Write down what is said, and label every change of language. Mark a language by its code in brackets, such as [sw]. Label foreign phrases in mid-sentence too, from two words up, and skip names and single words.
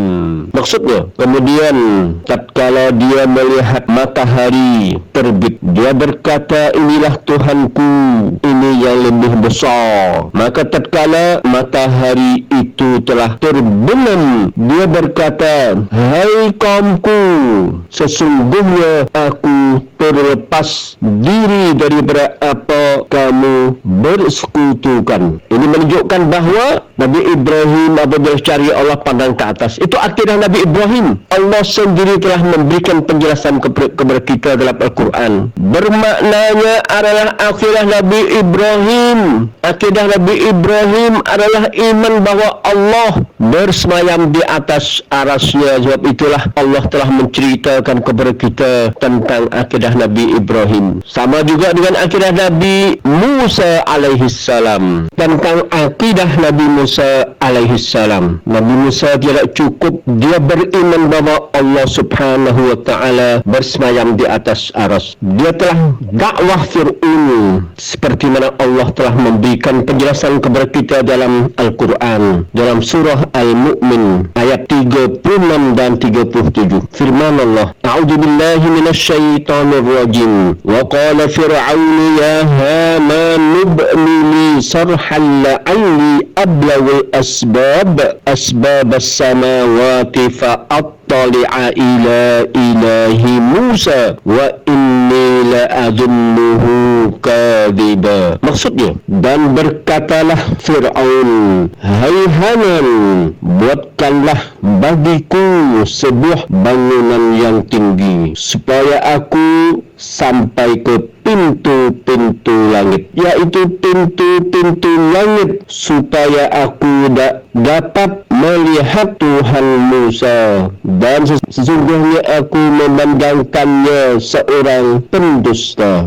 [ms] Maksudnya, kemudian tatkala dia melihat matahari terbit, dia berkata, inilah Tuhanku, ini yang lebih besar. Maka tatkala matahari itu telah terbenam, dia berkata, hai kaumku, sesungguhnya aku terlepas diri daripada apa kamu bersekutukan. Ini menunjukkan bahawa Nabi Ibrahim apabila cari Allah pandang ke atas. Itu akidah Nabi Ibrahim. Allah sendiri telah memberikan penjelasan kepada kita dalam Al-Quran. Bermaknanya adalah akidah Nabi Ibrahim. Akidah Nabi Ibrahim adalah iman bahawa Allah bersemayam di atas arasnya. Sebab itulah Allah telah menceritakan kepada kita tentang akidah Nabi Ibrahim. Sama juga dengan akidah Nabi Musa alaihissalam. Tentang akidah Nabi Musa alaihissalam. Nabi Musa tidak cukup dia beriman bahawa Allah [ar] سبحانه وتعالى [ms] bersemayam di atas aras. Dia telah dakwah Fir'aun seperti mana Allah telah memberikan penjelasan kepada kita dalam Al-Quran dalam surah Al-Mu'min ayat 36 dan 37. Firman Allah, [ar] أعوذ بالله من الشيطان الرجيم, وقال فرعون يا هامان ابن لي صرحا لعلي أبلغ أسباب السماوات فأطلع إلى إله موسى وإني لأظنه كاذبا. [ms] Maksudnya, dan berkatalah Fir'aun, hai Haman, buatkanlah bagiku sebuah bangunan yang tinggi supaya aku sampai ke pintu-pintu langit, yaitu pintu-pintu langit, supaya aku dapat melihat Tuhan Musa, dan sesungguhnya aku memandangkannya seorang pendusta.